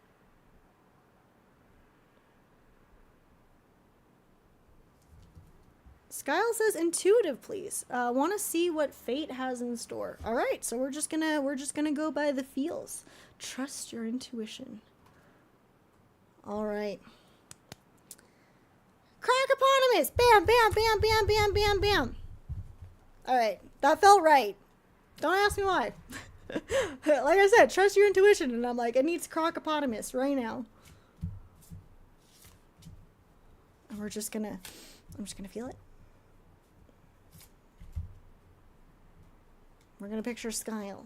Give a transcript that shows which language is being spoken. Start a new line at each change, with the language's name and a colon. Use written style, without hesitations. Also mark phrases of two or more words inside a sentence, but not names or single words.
English: Skyle says intuitive, please. Want to see what fate has in store. All right, so we're just gonna go by the feels. Trust your intuition. All right. Crocopotamus! Bam, bam, bam, bam, bam, bam, bam. All right, that felt right. Don't ask me why. Like I said, trust your intuition, and I'm like, it needs crocopotamus right now. And I'm just gonna feel it. We're gonna picture Skyle.